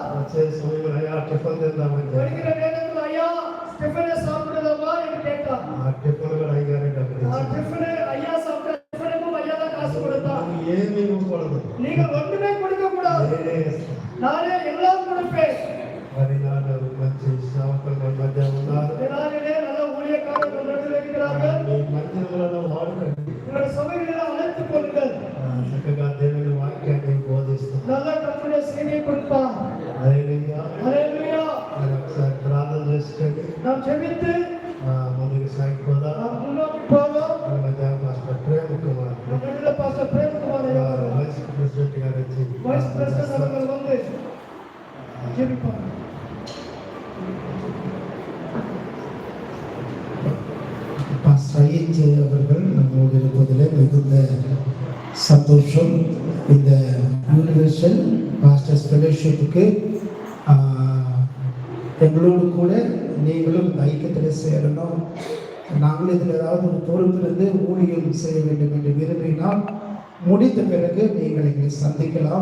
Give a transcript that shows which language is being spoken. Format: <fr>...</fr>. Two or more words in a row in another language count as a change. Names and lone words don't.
<te>వచ్చే సమయంలో అయ్యా టిఫిన్ తిందామని</te> <ta>வருகிற நேரத்தில் ஐயா டிஃபனை சாப்பிடலாமா என்று கேட்டார்.</ta> <te>ఆ టిఫిన్ కూడా అయ్యారే డబ్బులు ఇచ్చారు.</te> <ta>டிஃபனை ஐயா சாப்பிட்ட டிஃபனுக்கும் ஐயா தான் காசு கொடுத்தார்.</ta> <te>ఏమీ ఇవ్వకూడదు,</te> <ta>நீங்கள் ஒன்றுமே கொடுக்க கூடாது,</ta> <te>నేనే ఇస్తాను.</te> <ta>நானே எல்லாம் கொடுப்பேன்.</ta> <te>మరి నాడు మంచి సేవకులు మన మధ్య ఉన్నారు.</te> <ta>நாளிலே நல்ல ஊழியக்காரர்கள் நடுவில் இருக்கிறார்கள்.</ta> <te>మీ మందిరంలో వాడుకండి.</te> <ta>உங்களுடைய சபைகளில் அழைத்துக் கொள்ளுங்கள்.</ta> <te>చక్కగా దేవుని వాక్యాన్ని బోధిస్తాం.</te> <ta>நல்ல கற்பனை செய்தியை கொடுப்பார்.</ta> <te>హల్లెలూయా.</te> <ta>ஹல்லேலூயா.</ta> <te>మరి ఒకసారి ప్రార్థన చేసుకోండి.</te> <ta>நாம் ஜெபித்து</ta> <te>ముందుకు సాగిపోదా.</te> <ta>நாம் முன்னோக்கி போவோம்.</ta> <te>మన మధ్య మాస్టర్ ప్రేమ్ కుమార్</te> <ta>நம்மிடத்தில் பாஸ்டர் பிரேம்குமார் ஐயா அவர்கள்,</ta> <en>vice president</en> <te>గారు వచ్చి</te> <en>vice president</en> <ta>அவர்கள் வந்து ஜெபிப்பார். பாஸ்டர் ஐயன் அவர்கள் நம்மோடு இருப்பதில் மிகுந்த சந்தோஷம். இந்த யூனிவர்சல் பாஸ்டர்ஸ் ஃபெலோஷிப்புக்கு எங்களோடு கூட நீங்களும் இந்த ஐக்கியத்தில் சேரணும், நாங்களும் இதில் ஏதாவது ஒரு பொறுப்பிலிருந்து ஊழியம் செய்ய வேண்டும் என்று விரும்பினால் முடித்த பிறகு நீங்கள் எங்களை சந்திக்கலாம்.</ta>